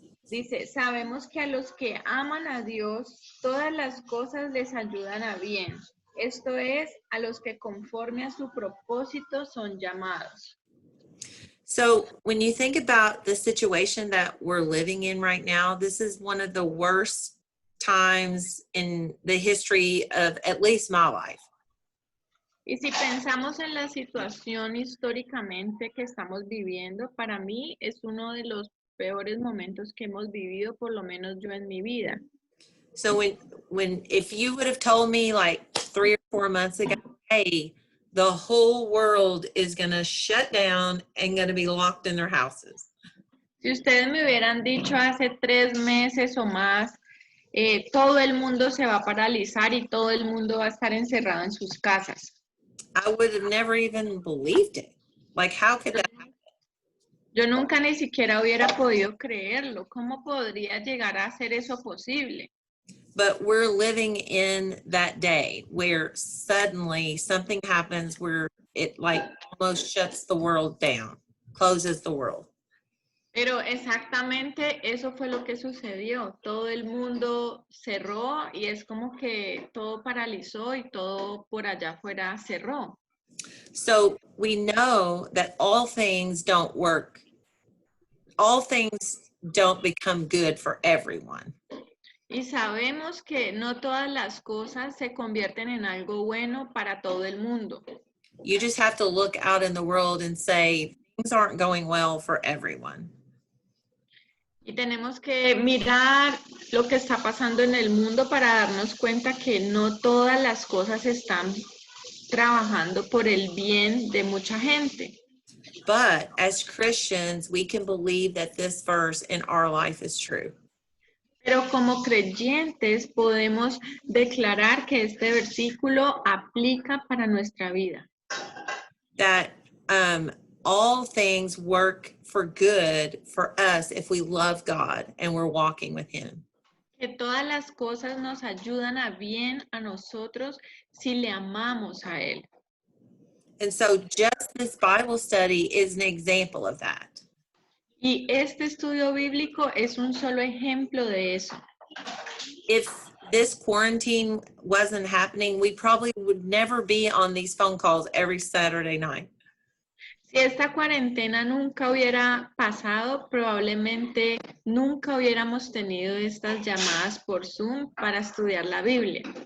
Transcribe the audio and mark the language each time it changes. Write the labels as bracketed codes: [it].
[es] Dice, sabemos que a los que aman a Dios, todas las cosas les ayudan a bien. Esto es, a los que conforme a su propósito son llamados. [en] So when you think about the situation that we're living in right now, this is one of the worst times in the history of at least my life. [es] Y si pensamos en la situación históricamente que estamos viviendo, para mí es uno de los peores momentos que hemos vivido, por lo menos yo en mi vida. [en] So if you would have told me like 3 or 4 months ago, hey, the whole world is going to shut down and going to be locked in their houses. [es] Si ustedes me hubieran dicho hace 3 meses o más, todo el mundo se va a paralizar y todo el mundo va a estar encerrado en sus casas. [en] I would have never even believed it. Like, how could that happen? [es] Yo nunca ni siquiera hubiera podido creerlo. ¿Cómo podría llegar a ser eso posible? [en] But we're living in that day where suddenly something happens where it like almost shuts the world down, closes the world. [es] Pero exactamente eso fue lo que sucedió. Todo el mundo cerró y es como que todo paralizó y todo por allá afuera cerró. [en] So we know that all things don't work. All things don't become good for everyone. [es] Y sabemos que no todas las cosas se convierten en algo bueno para todo el mundo. [en] You just have to look out in the world and say, things aren't going well for everyone. [es] Y tenemos que mirar lo que está pasando en el mundo para darnos cuenta que no todas las cosas están trabajando por el bien de mucha gente. [en] But as Christians, we can believe that this verse in our life is true. [es] Pero como creyentes podemos declarar que este versículo aplica para nuestra vida. [en] That all things work for good for us if we love God and we're walking with Him. [es] Que todas las cosas nos ayudan a bien a nosotros si le amamos a Él. [en] And so just this Bible study is an example of that. [es] Y este estudio bíblico es un solo ejemplo de eso. [en] If this quarantine wasn't happening, we probably would never be on these phone calls every Saturday night. [es] Si esta cuarentena nunca hubiera pasado, probablemente nunca hubiéramos tenido estas llamadas por Zoom para estudiar la Biblia.